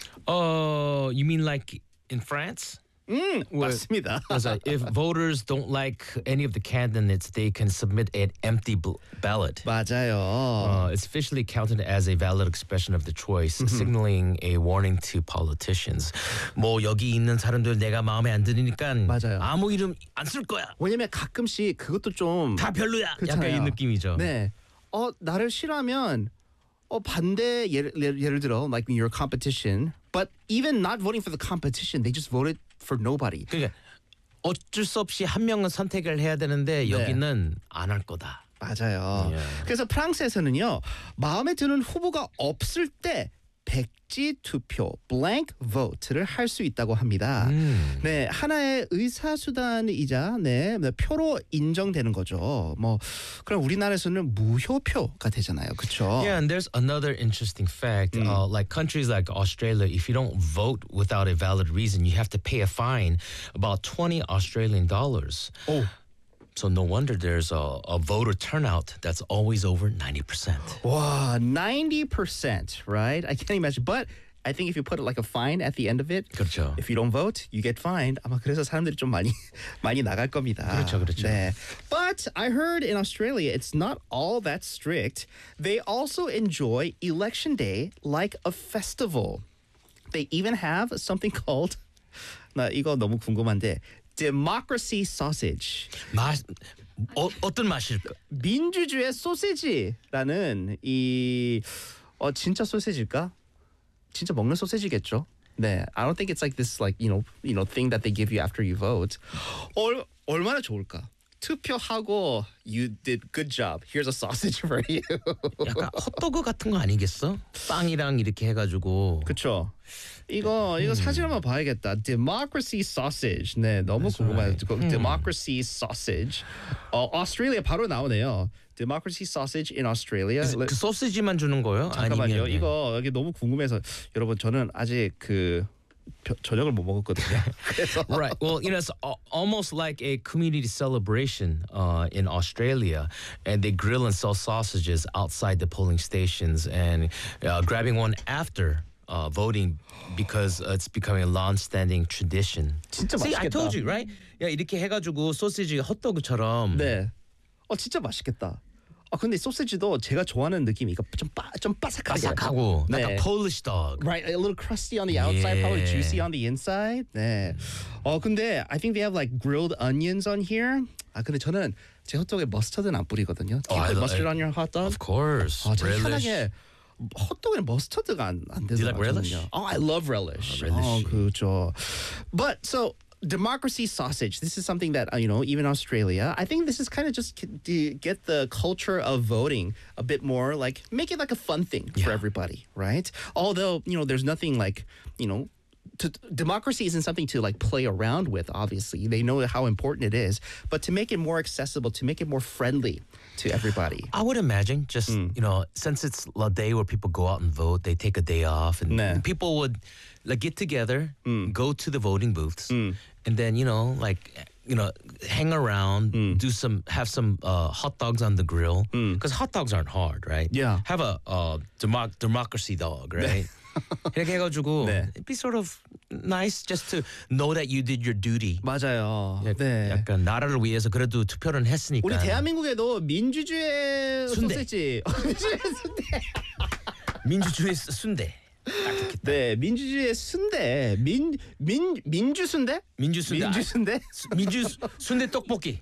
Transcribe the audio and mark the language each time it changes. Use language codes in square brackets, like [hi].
[en] Oh, you mean like in France? If voters don't like any of the candidates, they can submit an empty ballot. [ko] 맞아요. [en] It's officially counted as a valid expression of the choice, signaling a warning to politicians. [ko] 뭐 여기 있는 사람들 내가 마음에 안 드니까 맞아요. 아무 이름 안 쓸 거야. 왜냐면 가끔씩 그것도 좀 다 별로야. 그렇잖아요. 약간 이 느낌이죠. 네. 나를 싫어하면 반대 예를 들어 [en] like your competition, but even not voting for the competition, they just voted for nobody. [ko] 그러니까 어쩔 수 없이 한 명은 선택을 해야 되는데 여기는 네. 안 할 거다. 맞아요. [en] Yeah. [ko] 그래서 프랑스에서는요. 마음에 드는 후보가 없을 때 백지 투표, [en] blank vote [ko] 를 할 수 있다고 합니다. 네, 하나의 의사수단이자 네, 표로 인정되는 거죠. 뭐 그럼 우리나라에서는 무효표가 되잖아요. 그렇죠? [en] Yeah, and there's another interesting fact. Like countries like Australia, if you don't vote without a valid reason, you have to pay a fine about 20 Australian dollars. Oh. So no wonder there's a voter turnout that's always over 90%. Wow, 90%, right? I can't imagine. But I think if you put it like a fine at the end of it, [ko] 그렇죠. [en] If you don't vote, you get fined. [ko] 아마 그래서 사람들이 좀 많이 나갈 겁니다. 그렇죠, 그렇죠. 네. [en] But I heard in Australia, it's not all that strict. They also enjoy Election Day like a festival. They even have something called, [ko] 나 이거 너무 궁금한데, [en] Democracy sausage. [ko] 어떤 맛일까? 민주주의 소세지라는 이 진짜 소세지일까? 진짜 먹는 소세지겠죠? 네. [en] I don't think it's like this like, you know thing that they give you after you vote. [ko] 얼마나 좋을까? 투표하고 [en] you did good job. Here's a sausage for you. [ko] 약간 핫도그 같은 거 아니겠어? 빵이랑 이렇게 해가지고. 그쵸. 이거 사진 한번 봐야겠다. [en] Democracy sausage. [ko] 네, 너무 [en] That's [ko] 궁금해요. [en] Right. Democracy sausage. Australia [ko] 바로 나오네요. [en] Democracy sausage in Australia. [ko] 그 소시지만 주는 거예요? 잠깐만요. 아니면, 이거 여기 너무 궁금해서 여러분 저는 아직 그 저녁을 못 먹었거든요. [en] Right. Well, you know, it's almost like a community celebration in Australia, and they grill and sell sausages outside the polling stations, and grabbing one after voting because it's becoming a long-standing tradition. [ko] 진짜 맛있겠다. [en] See, I told you, right? [ko] 야 이렇게 해가지고 소시지 핫도그처럼. 네. 어 진짜 맛있겠다. 아 근데 소시지도 제가 좋아하는 느낌이니까 좀 바삭하게. 바삭하고. 네. 약간 [en] Polish dog. Right, a little crusty on the outside, yeah. probably juicy on the inside. 네. [ko] 어 근데 [en] I think they have like grilled onions on here. [ko] 아 근데 저는 제 핫도그에 머스터드는 안 뿌리거든요. [en] Do you put mustard on your hot dog? Of course. [ko] 아 진짜 편하게. 호떡에는 머스터드가 안 되죠. [en] Do you like relish? Oh, I love relish. Relish. [ko] 어, 그렇죠. [en] But so democracy sausage. This is something that you know, even Australia. I think this is kind of just to get the culture of voting a bit more, like make it like a fun thing yeah. for everybody, right? Although you know, there's nothing like you know, democracy isn't something to like play around with. Obviously, they know how important it is, but to make it more accessible, to make it more friendly. To everybody. I would imagine just, you know, since it's a day where people go out and vote, they take a day off and 네. people would like get together, go to the voting booths and then, you know, like, you know, hang around, do some, have some hot dogs on the grill because hot dogs aren't hard, right? Yeah. Have a democracy dog, right? [ko] 네. 이렇게 해가지고 네. [en] It'd be sort of nice just to know that you did your duty. [ko] 맞아요. 네. 약간 나라를 위해서 그래도 투표를 했으니까. 우리 대한민국에도 민주주의 순대. 소세지. 민주주의 순대. 민주주의 순대. 네, 민주주의 순대. 민주순대? 민주순대. 민주순대? 민주순대 떡볶이.